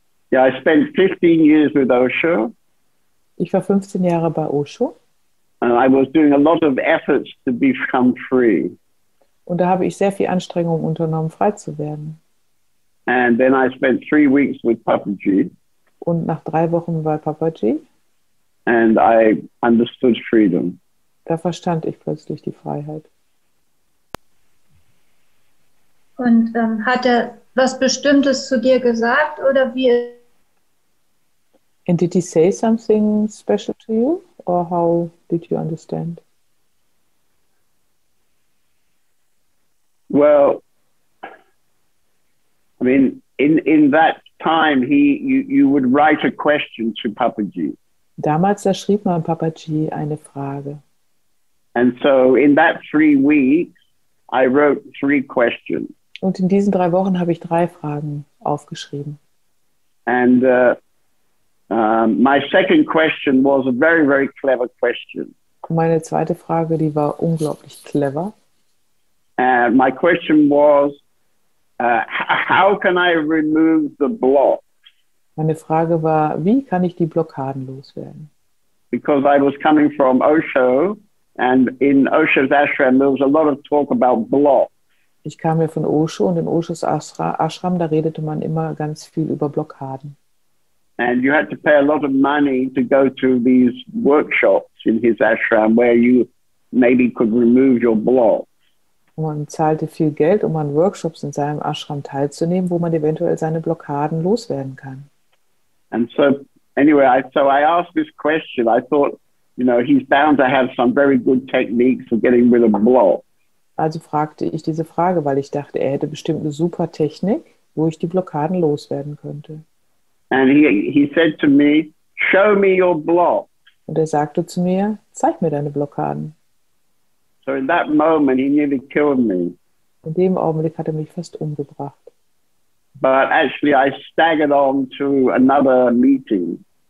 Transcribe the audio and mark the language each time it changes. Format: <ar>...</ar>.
<en>Yeah, I spent 15 years with Osho.</en> <de>Ich war 15 Jahre bei Osho.</de> <en>And I was doing a lot of efforts to become free.</en> <de>Und da habe ich sehr viel Anstrengung unternommen, frei zu werden.</de> <en>And then I spent 3 weeks with Papaji.</en> <de>Und nach 3 Wochen bei Papaji.</de> <en>And I understood freedom.</en> <de>Da verstand ich plötzlich die Freiheit. Und hat er was Bestimmtes zu dir gesagt oder wie?</de> <en>And did he say something special to you, or how did you understand? Well, I mean, in that time, you would write a question to Papaji.</en> <de>Damals, da schrieb man Papaji eine Frage.</de> <en>And so in that 3 weeks, I wrote 3 questions.</en> <de>Und in diesen 3 Wochen habe ich 3 Fragen aufgeschrieben.</de> <en>And my second question was a very, very clever question.</en> <de>Meine zweite Frage, die war unglaublich clever.</de> <en>And my question was, how can I remove the block?</en> <de>Meine Frage war, wie kann ich die Blockaden loswerden?</de> <en>Because I was coming from Osho, and in Osho's ashram there was a lot of talk about blocks.</en> <de>Ich kam ja von Osho, und in Oshos Ashram, da redete man immer ganz viel über Blockaden.</de> <en>And you had to pay a lot of money to go to these workshops in his ashram where you maybe could remove your blocks.</en> <de>Und man zahlte viel Geld, um an Workshops in seinem Ashram teilzunehmen, wo man eventuell seine Blockaden loswerden kann.</de> <en>And so, anyway, I asked this question. I thought, you know, he's bound to have some very good techniques for getting rid of blocks.</en> <de>Also fragte ich diese Frage, weil ich dachte, er hätte bestimmt eine super Technik, wo ich die Blockaden loswerden könnte.</de> <en>And he said to me, show me your blocks.</en> <de>Und er sagte zu mir, zeig mir deine Blockaden.</de> <en>So in that moment, he nearly killed me.</en> <de>In dem Augenblick hat er mich fast umgebracht.</de> <en>But actually, I staggered on to another meeting.</en>